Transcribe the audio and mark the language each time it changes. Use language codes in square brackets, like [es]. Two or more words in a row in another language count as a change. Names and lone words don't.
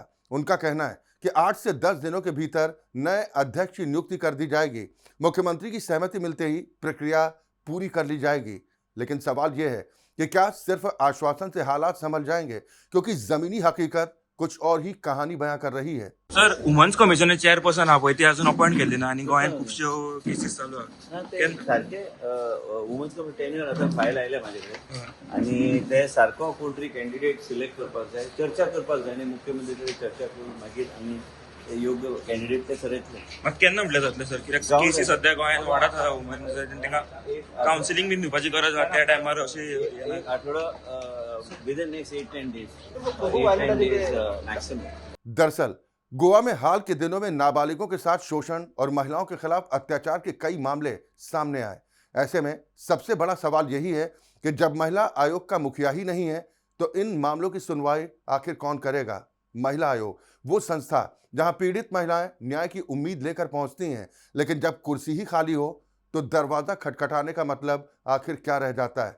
[hi] उनका कहना है कि 8 से 10 दिनों के भीतर नए अध्यक्ष की नियुक्ति कर दी जाएगी। मुख्यमंत्री की सहमति मिलते ही प्रक्रिया पूरी कर ली जाएगी। लेकिन सवाल यह है कि क्या सिर्फ आश्वासन से हालात संभल जाएंगे, क्योंकि जमीनी हकीकत कुछ और ही कहानी बयां कर रही है। [kok] सर, [en] women's commission chairperson [kok] हा पळय ती अजून अपॉइंट केल्ली ना आनी गोंयांत खुबश्यो केसीस चालू आहा। ते सारखे [en] women's commission tenure [kok] आतां फायल आयल्या म्हाजे कडेन आनी ते सारको कोण तरी [en] candidate select [kok] करपाक जाय, चर्चा करपाक जाय आनी मुख्यमंत्री कडेन चर्चा करून मागीर आमी योग्य कॅन्डिडेट ते ठरयतले। मात केन्ना म्हटलें जातलें सर, कित्याक केसी सद्या गोंयांत वाडत आसा वुमन्स, तांकां कावन्सिलींग बीन दिवपाची गरज आसा त्या टायमार अशी एक आठवडो [en] within next 8-10 days maximum. [hi] दरअसल गोवा में हाल के दिनों में नाबालिगों के साथ शोषण और महिलाओं के खिलाफ अत्याचार के कई मामले सामने आए। ऐसे में सबसे बड़ा सवाल यही है कि जब महिला आयोग का मुखिया ही नहीं है तो इन मामलों की सुनवाई आखिर कौन करेगा। महिला आयोग वो संस्था जहां पीड़ित महिलाएं न्याय की उम्मीद लेकर पहुंचती हैं, लेकिन जब कुर्सी ही खाली हो तो दरवाजा खटखटाने का मतलब आखिर क्या रह जाता है।